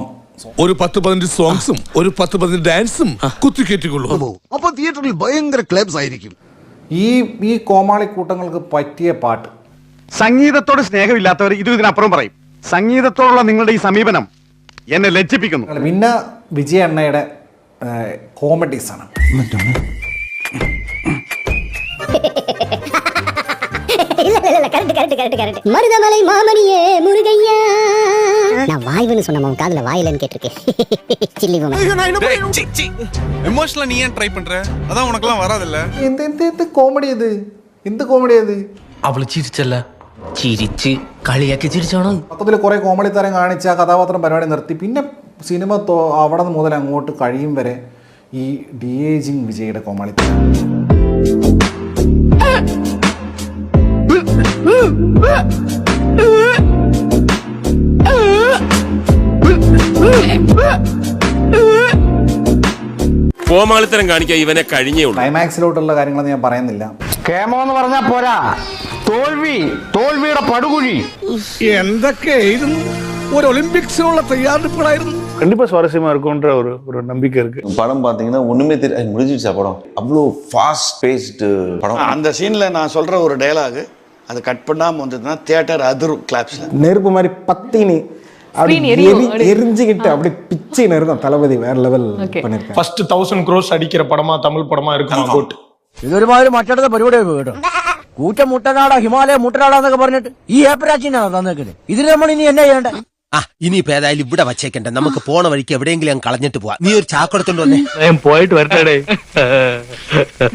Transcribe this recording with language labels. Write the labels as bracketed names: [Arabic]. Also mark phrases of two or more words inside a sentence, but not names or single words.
[Malayalam] ഒരു 10-15 സോങ്സും ഒരു 10-15 ഡാൻസും കുത്തിക്കേറ്റിക്കൊള്ളു. അപ്പൊ തിയേറ്ററിൽ ഭയങ്കര ക്ലബ്സ് ആയിരിക്കും. ഈ കോമാളി കൂട്ടങ്ങൾക്ക് പറ്റിയ പാട്ട്. സംഗീതത്തോട് സ്നേഹമില്ലാത്തവർ ഇതിനപ്പുറം പറയും. സംഗീതത്തോടുള്ള നിങ്ങളുടെ ഈ സമീപനം എന്നെ ലജ്ജിപ്പിക്കുന്നു. പിന്നെ വിജയ അണ്ണയുടെ കോമഡീസാണ്. [Tamil] மருதமலை மாமணியே முருகையா. நான் வாய்வுன்னு சொன்ன காதுல வாயிலன்னு கேட்டிருக்கேன். எமோஷனலா நீ ஏன் ட்ரை பண்ற? அதான் உனக்கெல்லாம் வராதுல்ல. [Malayalam] എന്ത് കോമഡി ഇത്? എന്ത് കോമഡി അത്? അവള് ചിരിച്ചല്ല, ചിരിച്ച് കളിയാക്കി ചിരിച്ചാണോ? മൊത്തത്തിൽ കുറെ കോമഡി തരം കാണിച്ച ആ കഥാപാത്രം പരിപാടി നിർത്തി. പിന്നെ സിനിമ അവിടെ മുതൽ അങ്ങോട്ട് കഴിയും വരെ ഈ DAGing വിജയുടെ കോമാളി തരം. കോമാളിത്തരം കാണിക്കാൻ ഇവനെ കഴിഞ്ഞേ ഉള്ളൂ. ക്ലൈമാക്സിലോട്ടുള്ള കാര്യങ്ങളൊന്നും ഞാൻ പറയുന്നില്ല. കേമോ എന്ന് പറഞ്ഞാ പോരാ, തോൽവിയുടെ പടുകുഴി. എന്തൊക്കെയായിരുന്നു? ഒരു ഒളിമ്പിക്സിനുള്ള തയ്യാറെടുപ്പുകളായിരുന്നു. [Tamil] கண்டிப்பா சுவாரஸ்யமா இருக்கும்ன்ற ஒரு நம்பிக்கை இருக்கு. படம் பாத்தீங்கன்னா ஒண்ணுமே முடிஞ்சிருச்சா படம்? அவ்வளோ [English] fast paced [Tamil] படம். அந்த சீன்ல நான் சொல்ற ஒரு டயலாக் அது கட் பண்ணாம வந்ததுன்னா தியேட்டர் அதிரும் கிளாப்ஸ்ல. நெருப்பு மாதிரி பத்தினி எரிஞ்சுக்கிட்டு அப்படி பிச்சை நெருக்கும். தளபதி வேற லெவல் பண்ணிருக்காங்க. ஃபர்ஸ்ட் 1000 crores அடிக்கிற படமா தமிழ் படமா இருக்குமா கோட்? [Malayalam] ഇതൊരുമാതിരി മറ്റടുത്ത പരിപാടിയായി കേട്ടോ. കൂറ്റ മുട്ടനാടാ ഹിമാലയ മുട്ടനാടാന്നൊക്കെ പറഞ്ഞിട്ട് ഈ ഏപ്പരാച്ചിനാണോ തന്നേക്കുന്നത്? ഇതിന് നമ്മൾ ഇനി എന്നാ ചെയ്യണ്ടേ? ഇനിയിപ്പോ ഏതായാലും ഇവിടെ വച്ചേക്കണ്ട, നമുക്ക് പോണ വഴിക്ക് എവിടെയെങ്കിലും കളഞ്ഞിട്ട് പോവാം. നീ ഒരു ചാക്കെടുത്തോണ്ട് വന്നേ. പോയിട്ട് വരട്ടെ.